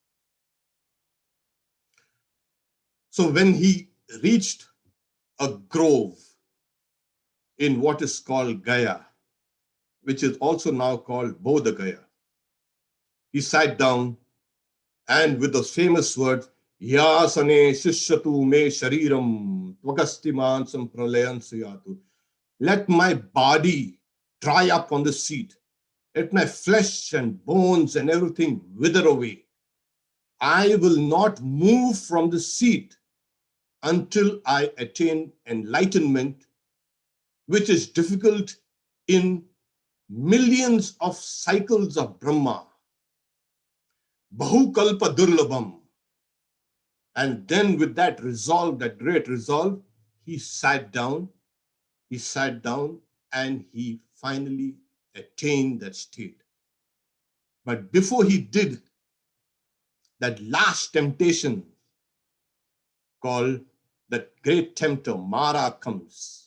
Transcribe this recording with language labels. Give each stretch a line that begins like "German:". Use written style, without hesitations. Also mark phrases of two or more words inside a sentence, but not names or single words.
English: So when he reached a grove in what is called Gaya, which is also now called Bodha Gaya, he sat down and with those famous words,
Sanskrit: Yasane shishyatu me shariram tvagastimansam pralayan suyatu.
English: Let my body dry up on the seat. Let my flesh and bones and everything wither away. I will not move from the seat until I attain enlightenment, which is difficult in millions of cycles of Brahma.
Sanskrit: Bahukalpa durlabham.
English: And then with that resolve, that great resolve, he sat down and he finally attained that state. But before he did, that last temptation called the great tempter, Mara, comes.